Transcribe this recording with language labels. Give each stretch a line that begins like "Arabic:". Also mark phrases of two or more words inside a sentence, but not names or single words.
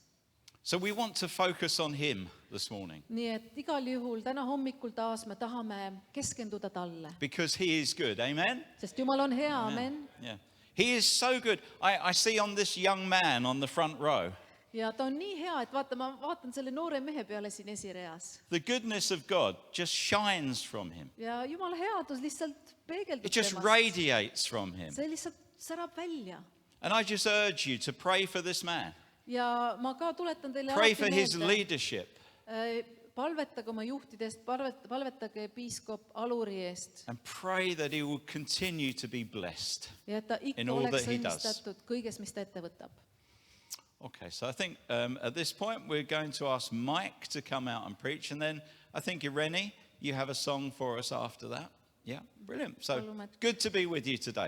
English: So we want to focus on him this morning
Estonian: Nii et igal juhul täna hommikul taas me tahame keskenduda talle.
English: because he is good. Amen?
Estonian: Sest Jumal on hea, amen.
English: Yeah. He is so good. I see on this young man on the front row,
Estonian: Ja ta on nii hea, et vaata, ma vaatan selle noore mehe peale siin esireas.
English: the goodness of God just shines from him.
Estonian: Ja Jumala headus lihtsalt peegeldub
English: It just
Estonian: temast.
English: radiates from him.
Estonian: See lihtsalt särab välja.
English: And I just urge you to pray for this man.
Estonian: Ja ma ka tuletan teile
English: Pray
Estonian: alati
English: for his
Estonian: meelde,
English: leadership
Estonian: palvetage oma juhtidest, palvetage piiskop Aluri eest.
English: and pray that he will continue to be blessed.
Estonian: Ja et ta ikka
English: In all
Estonian: oleks
English: that he does.
Estonian: õnnistatud kõiges, mis ta ette võtab.
English: Okay, so I think at this point we're going to ask Mike to come out and preach, and then I think Irene, you have a song for us after that. Yeah, brilliant. So
Estonian: Palun, et-
English: good to be with you today.